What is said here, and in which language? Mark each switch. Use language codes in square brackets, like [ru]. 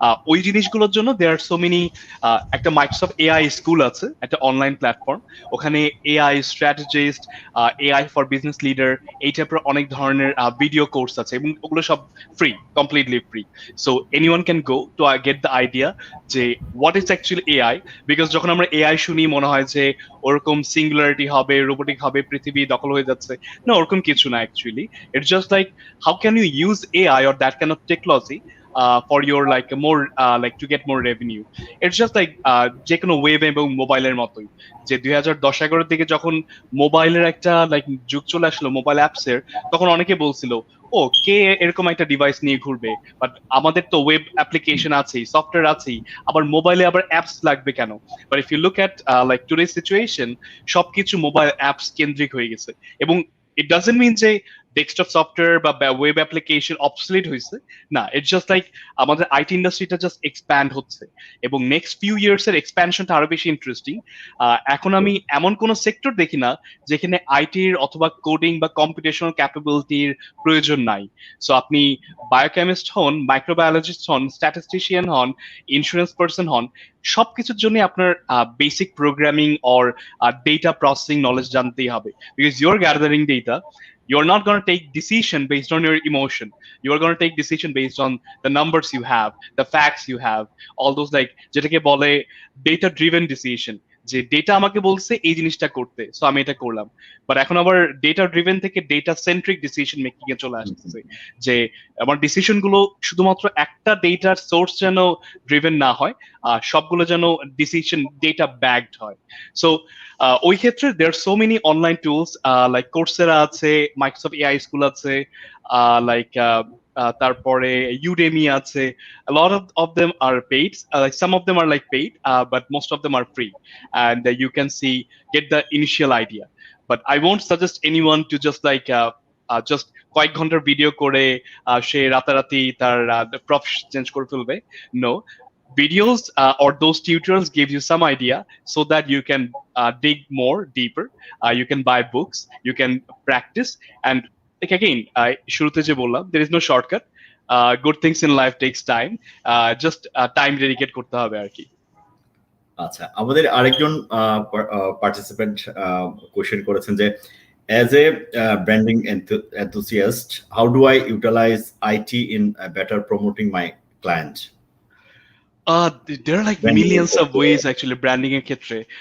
[bn] ওই জিনিসগুলোর জন্য [en] There are so many. [bn] একটা মাইক্রোসফট এআই স্কুল আছে, একটা অনলাইন প্ল্যাটফর্ম, ওখানে AI strategist, AI for business leader, এই টাইপের অনেক ধরনের ভিডিও কোর্স আছে, এবং ওগুলো সব free, completely free. [en] So anyone can go to get the idea যে what is actually AI. [bn] Because যখন আমরা এআই শুনি মনে হয় যে ওরকম সিঙ্গুলারিটি হবে, রোবোটিক হবে, পৃথিবী দখল হয়ে যাচ্ছে। না, ওরকম কিছু না actually. [en] It's just like how can you use AI or that kind of technology for your like more like to get more revenue. It's just like [bn] যে কোনো ওয়েব এবং মোবাইলের মতোই, যে 2010-11 দিকে যখন মোবাইলের একটা লাইক যুগ চলে আসলো মোবাইল অ্যাপস এর, তখন অনেকে বলছিল ও কে এরকম একটা ডিভাইস নিয়ে ঘুরবে, বাট আমাদের তো ওয়েব অ্যাপ্লিকেশন আছেই, সফটওয়্যার আছেই, আবার মোবাইলে আবার অ্যাপস লাগবে কেন? [en] but if you look at like today situation, [bn] সবকিছু মোবাইল অ্যাপস কেন্দ্রিক হয়ে গেছে। এবং [en] it doesn't mean [bn] যে ডেস্কটপ সফটওয়্যার বা ওয়েব অ্যাপ্লিকেশন অবসলিট হয়েছে, না। [en] it's just like [bn] আমাদের আইটি ইন্ডাস্ট্রিটা জাস্ট এক্সপ্যান্ড হচ্ছে, এবং নেক্সট ফিউ ইয়ার্স এর এক্সপ্যানশনটা আরো বেশি ইন্টারেস্টিং। এখন আমি এমন কোন সেক্টর দেখি না যেখানে আইটির অথবা কোডিং বা কম্পিউটেশনাল ক্যাপাবিলিটির প্রয়োজন নাই। সো আপনি বায়োকেমিস্ট হন, মাইক্রোবায়োলজিস্ট হন, স্ট্যাটিস্টিশিয়ান হন, ইন্স্যুরেন্স পার্সন হন, সবকিছুর জন্য আপনার basic programming or data processing knowledge জানতেই হবে। [en] Because you are gathering data, you're not going to take decision based on your emotion. You are going to take decision based on the numbers you have, the facts you have, all those like [bn] যেটাকে বলে [en] data driven decision, [bn] যে data আমাকে বলছে এই জিনিসটা করতে, so আমি এটা করলাম। বাট এখন আবার ডেটা ড্রিভেন থেকে ডেটা সেন্ট্রিক ডিসিশন মেকিং এ চলে আসতেছে, যে আমার ডিসিশন গুলো শুধুমাত্র একটা ডেটার সোর্স যেন ড্রিভেন না হয়, সবগুলো যেন ডিসিশন ডেটা ব্যাগড হয়। সো ওই ক্ষেত্রে there so many online tools, like Coursera আছে, মাইক্রোসফট এআই স্কুল আছে, লাইক তারপরে ইউডেমি আছে, [en] a lot of them are paid, like some of them are like paid, but most of them are free, and you can see, get the initial idea. But I won't suggest anyone to just like just [bn] কয়েক ঘন্টার video করে সে রাতারাতি তার profession change করে ফেলবে। [en] No, videos or those tutorials give you some idea so that you can dig more deeper. You can buy books, you can practice, and like again, [bn] শুরুতে যে বললাম, [en] there is no shortcut. Good things in life takes time. [bn] Just time dedicate করতে হবে আর কি। আচ্ছা, আমাদের আরেকজন participant question করেছেন যে [en] as a branding enthusiast, how do I utilize IT in better promoting my client? There are like Branding millions of ways actually branding [bn] এর ক্ষেত্রে।